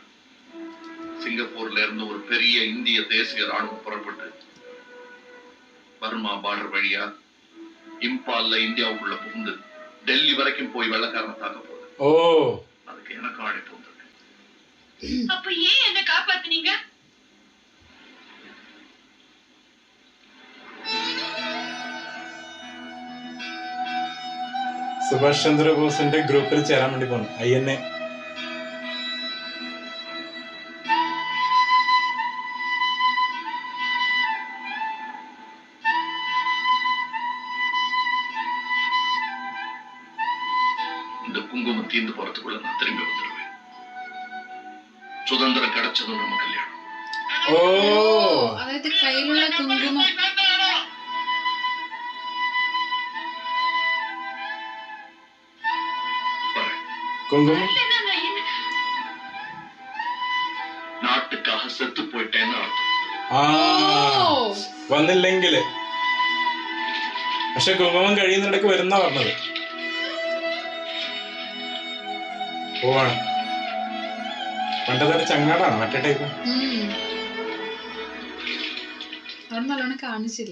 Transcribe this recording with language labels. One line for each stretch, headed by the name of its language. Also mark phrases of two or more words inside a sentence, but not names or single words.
Tamil: சிங்கப்பூர்ல இருந்து ஒரு பெரிய இந்திய தேசிய ராணுவம் புறப்பட்டு பர்மா பார்டர் வழியா இம்பால்ல இந்தியாவுக்குள்ள புகுந்து டெல்லி வரைக்கும் போய் வெள்ளக்காரனை தாக்க போகுது. ஓ, அதுக்கு எனக்கு அழைப்பு வந்திருக்கு. அப்ப ஏன் என்ன காப்பாத்துனீங்க?
Malayalam: സുഭാഷ് ചന്ദ്രബോസിന്റെ ഗ്രൂപ്പിൽ ചേരാൻ വേണ്ടി പോന്നു അയ്യന്നെ.
Tamil: இந்த குங்குமம் தீர்ந்து போறதுக்குள்ள நான் திரும்பி வந்துடுவேன். சுதந்திரம் கிடைச்சதும் நம்ம கல்யாணம்.
Malayalam: ഓ, അതായത് കയ്യിലുള്ള കുങ്കുമം. കുങ്കുമം
Tamil: നാട്ടുക്കാக செத்து போயிட்டேன்னு அர்த்தம்.
Malayalam: ആ, വന്നില്ലെങ്കില്. പക്ഷെ കുങ്കുമം കഴിയുന്നിടക്ക് വരുന്ന പറഞ്ഞത്. പോവാണ്. പണ്ടത്തെ ചങ്ങാടാണ് മറ്റേ ടൈപ്പ്. അവിടെ നല്ലോണം കാണിച്ചില്ല.